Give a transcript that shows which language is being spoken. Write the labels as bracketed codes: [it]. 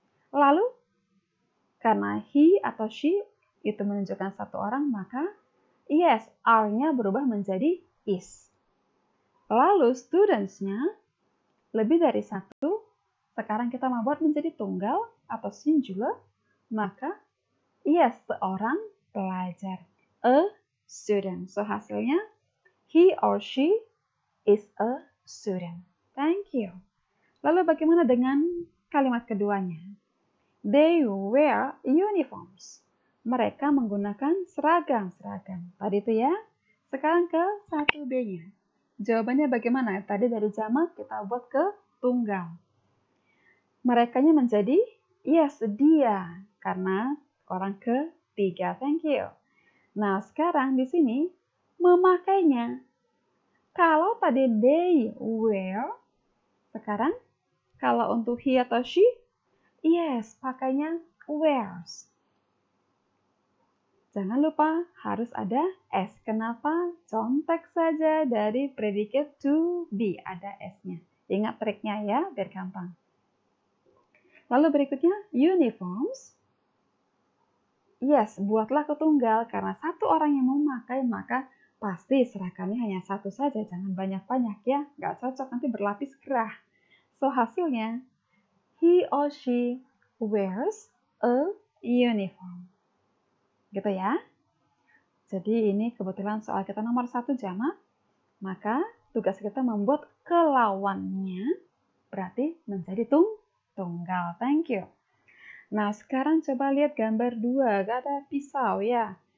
[id] Lalu karena he atau she itu menunjukkan satu orang, maka yes, are-nya berubah menjadi is. Lalu students-nya lebih dari satu. Sekarang kita membuat menjadi tunggal atau singular, maka yes, seorang pelajar. [en] A student. So [id] hasilnya, [en] he or she is a student. Thank you. [id] Lalu bagaimana dengan kalimat keduanya? [en] They wear uniforms. [id] Mereka menggunakan seragam-seragam. Tadi itu ya. Sekarang ke 1B-nya. Jawabannya bagaimana? Tadi dari jamak kita buat ke tunggal. Merekanya menjadi yes, dia. Karena orang ketiga. [en] Thank you. [id] Nah, sekarang di sini memakainya. Kalau tadi they wear, sekarang kalau untuk he atau she, yes, pakainya wears. Jangan lupa harus ada s. Kenapa? Contek saja dari predicate to be, ada s-nya. Ingat triknya ya, biar gampang. Lalu berikutnya, uniforms. Yes, buatlah ketunggal karena satu orang yang memakai, maka pasti seragamnya hanya satu saja, jangan banyak-banyak ya. Nggak cocok, nanti berlapis gerah. [en] So, [id] hasilnya, [en] he or she wears a uniform. [id] Gitu ya. Jadi ini kebetulan soal kita nomor 1 jamak, maka tugas kita membuat kelawannya, berarti menjadi tunggal. [en] Thank you. [id] Nah, sekarang coba lihat gambar 2, gak ada pisau ya.